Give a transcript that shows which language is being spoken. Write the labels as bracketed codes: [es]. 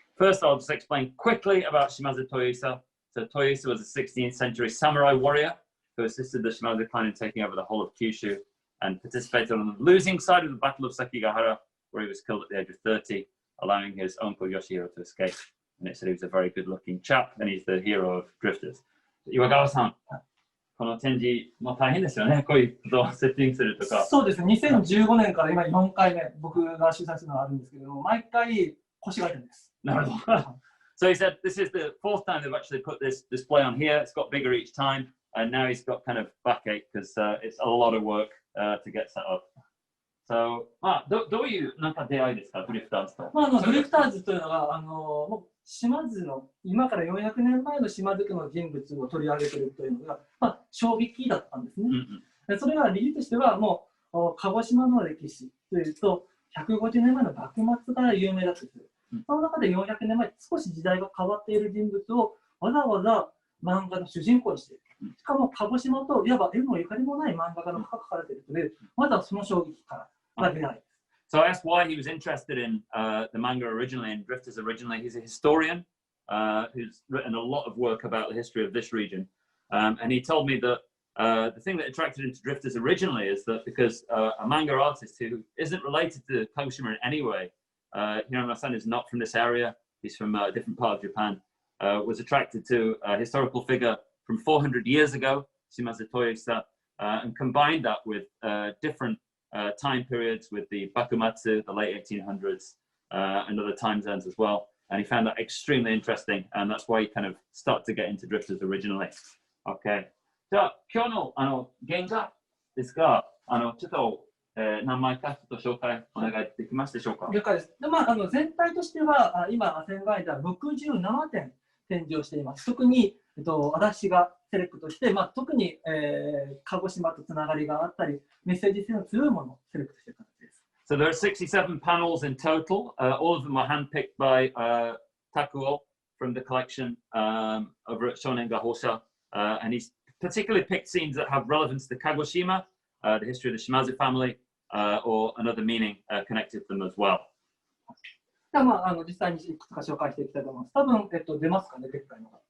[en] First, I'll just explain quickly about Shimadzu Toyohisa. So Toyohisa was a 16th century samurai warrior who assisted the Shimazu clan in taking over the whole of Kyushu and participated on the losing side of the Battle of Sekigahara, where he was killed at the age of 30, allowing his uncle Yoshihiro to escape. And it said he was a very good-looking chap, and he's the hero of Drifters. [ja] Iwagawa-san, この展示も大変ですよね。こういうことをセッティングするとか。そうですね。 2015年から今4回目、僕が主催するのがあるんですけれども、毎回腰が痛いんです。なるほど。 [en] So he said this is the fourth time they've actually put this display on here. It's got bigger each time, and now he's got kind of backache because it's a lot of work to get set up. [ja] So, どういうなんか出会いですか、ドリフターズと。ドリフターズというのが、島津の今から400年前の島津家の人物を取り上げているというのが、衝撃だったんですね。それが理由としては、もう鹿児島の歴史というと、150年前の幕末から有名だったんです。その中で400年前、少し時代が変わっている人物をわざわざ漫画の主人公にしている。しかも鹿児島といわば縁もゆかりもない漫画家の書かれているので、まずはその衝撃から出会い。 [en] So I asked why he was interested in the manga originally and Drifters originally. He's a historian who's written a lot of work about the history of this region. And he told me that the thing that attracted him to Drifters originally is that because a manga artist who isn't related to Kagoshima in any way, Hirano-san is not from this area, he's from a different part of Japan, was attracted to a historical figure from 400 years ago, Shimadzu Toyohisa, and combined that with different time periods with the Bakumatsu, the late 1800s, and other time zones as well. And he found that extremely interesting, and that's why he kind of started to get into Drifters originally. Okay. [ja] じゃあ、今日の原画ですが、ちょっと何枚かちょっと紹介お願いできますでしょうか。了解です。で、全体としては、今、宣言では67点展示をしています。特に、私がセレクトして、特に、鹿児島とつながりがあったり、メッセージ性の強いものをセレクトしている形です。 [en] So there are 67 panels in total. All of them are handpicked by Takuo from the collection over at Shonen-ga and he's particularly picked scenes that have relevance to Kagoshima, the history of the Shimazu family, or another meaning connected to them as well. [ja] では、実際にいくつか紹介していきたいと思います。多分、出ますかね、でっかいのが。